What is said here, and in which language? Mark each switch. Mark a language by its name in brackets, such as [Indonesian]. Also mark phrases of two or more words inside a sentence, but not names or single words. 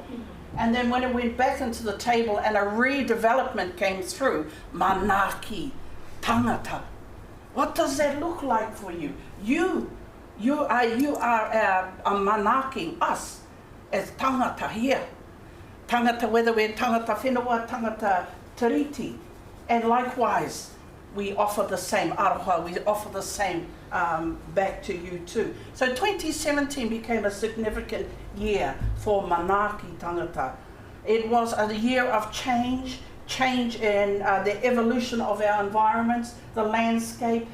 [English] And then when it went back into the table and a redevelopment came through, Manaaki Tangata. What does that look like for you? You are manaking us as tangata here. Tangata, whether we're [Māori] tangata whenua, tangata tiriti. [English] And likewise, we offer the same aroha, we offer the same back to you too. So 2017 became a significant year for Manaaki Tangata. It was a year of change in the evolution of our environments, the landscape.